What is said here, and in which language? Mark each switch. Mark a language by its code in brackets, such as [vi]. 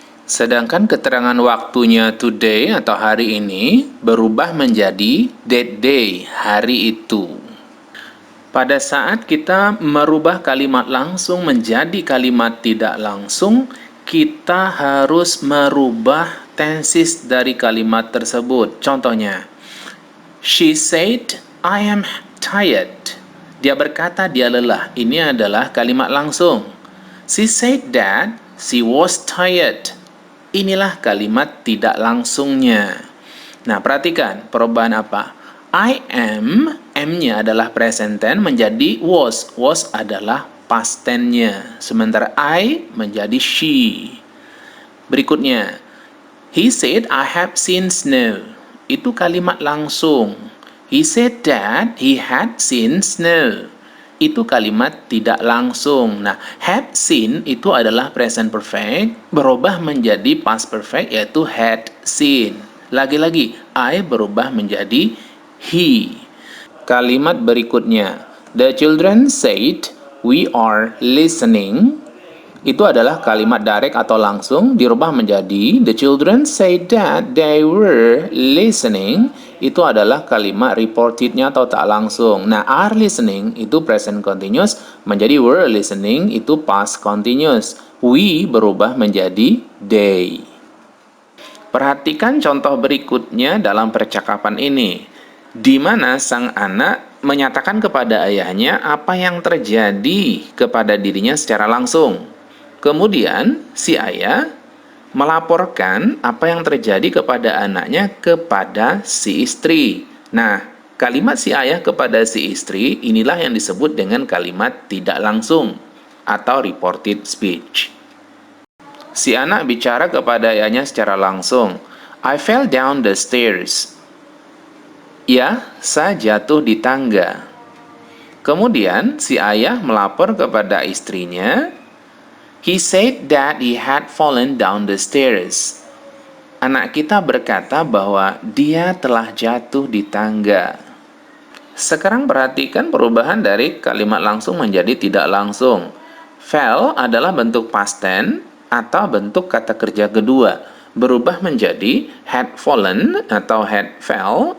[id] Sedangkan keterangan waktunya today atau hari ini berubah menjadi [en] that day, [id] hari itu. Pada saat kita merubah kalimat langsung menjadi kalimat tidak langsung, kita harus merubah tenses dari kalimat tersebut. [en] Contohnya, she said, I am tired. [id] Dia berkata dia lelah. Ini adalah kalimat langsung. [en] She said that she was tired. [id] Inilah kalimat tidak langsungnya. Nah, perhatikan perubahan apa? I am, M-nya adalah present tense menjadi was. Was adalah past tense-nya. Sementara I menjadi she. [en] Berikutnya, he said, I have seen snow. [id] Itu kalimat langsung. [en] He said that he had seen snow. [id] Itu kalimat tidak langsung. Nah, had seen itu adalah present perfect, berubah menjadi past perfect, yaitu had seen. Lagi-lagi, I berubah menjadi he. [en] Kalimat berikutnya, the children said, we are listening. [id] Itu adalah kalimat direct atau langsung, dirubah menjadi [en] the children said that they were listening. [id] Itu adalah kalimat reportednya atau tak langsung. Nah, are listening itu present continuous, menjadi were listening itu past continuous. We berubah menjadi they. Perhatikan contoh berikutnya dalam percakapan ini, di mana sang anak menyatakan kepada ayahnya apa yang terjadi kepada dirinya secara langsung. Kemudian si ayah melaporkan apa yang terjadi kepada anaknya kepada si istri. Nah, kalimat si ayah kepada si istri inilah yang disebut dengan kalimat tidak langsung atau reported speech. Si anak bicara kepada ayahnya secara langsung. [en] I fell down the stairs. [id] Ya, saya jatuh di tangga. Kemudian si ayah melapor kepada istrinya. [en] He said that he had fallen down the stairs. [id] Anak kita berkata bahwa dia telah jatuh di tangga. Sekarang perhatikan perubahan dari kalimat langsung menjadi tidak langsung. Fell adalah bentuk past tense atau bentuk kata kerja kedua. Berubah menjadi had fallen atau had fell.